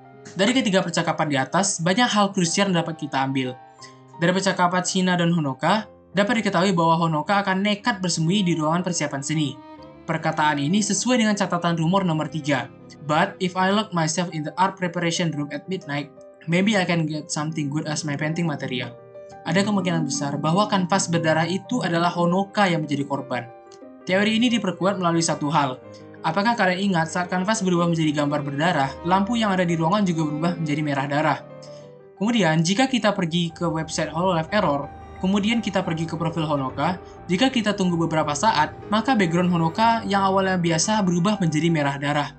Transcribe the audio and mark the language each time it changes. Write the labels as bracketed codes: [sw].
[id] Dari ketiga percakapan di atas, banyak hal krusial yang dapat kita ambil. Dari percakapan Shina dan Honoka, dapat diketahui bahwa Honoka akan nekat bersembunyi di ruangan persiapan seni. Perkataan ini sesuai dengan catatan rumor nomor 3. [en] But if I lock myself in the art preparation room at midnight, maybe I can get something good as my painting material. [id] Ada kemungkinan besar bahwa kanvas berdarah itu adalah Honoka yang menjadi korban. Teori ini diperkuat melalui satu hal. Apakah kalian ingat saat kanvas berubah menjadi gambar berdarah, lampu yang ada di ruangan juga berubah menjadi merah darah? Kemudian, jika kita pergi ke website Hololive Error, kemudian kita pergi ke profil Honoka, jika kita tunggu beberapa saat, maka background Honoka yang awalnya biasa berubah menjadi merah darah.